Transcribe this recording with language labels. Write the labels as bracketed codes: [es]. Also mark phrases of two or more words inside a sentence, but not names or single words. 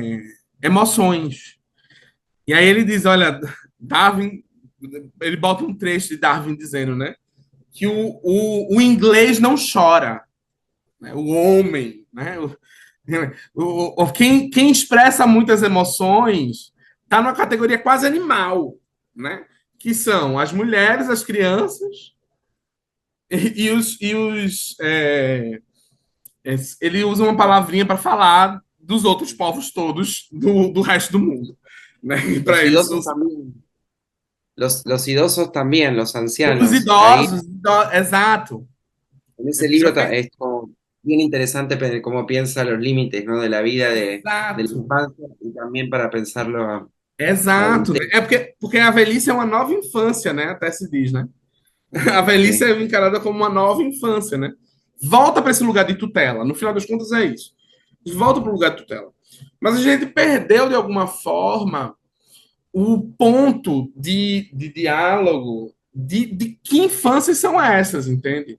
[pt] E aí ele diz: olha, Darwin ele bota um trecho de Darwin dizendo, né, que o inglês não chora, né, o homem, né, quem expressa muitas emoções está numa categoria quase animal, né, que são as mulheres, as crianças ele usa uma palavrinha para falar dos outros povos todos do resto do mundo, né? Para [es] Los [pt] eles, [es] idosos también, los idosos también, los [pt] os [es] ancianos. Ahí [pt] idosos, exato. [es] en ese [pt] Já [es] libro [pt] fez, [es] es como bien interesante cómo piensa los límites, ¿no? De la vida de la [pt] exato, [es] infancia y también para pensarlo a [pt] exato. [es] adultez. [pt] É porque a velhice é uma nova infância, né? Até se diz, né? A velhice [es] Sí. [pt] é encarada como uma nova infância, né? Volta para esse lugar de tutela. No final das contas, é isso. Volta para o lugar de tutela. Mas a gente perdeu, de alguma forma, o ponto de diálogo de que infâncias são essas, entende?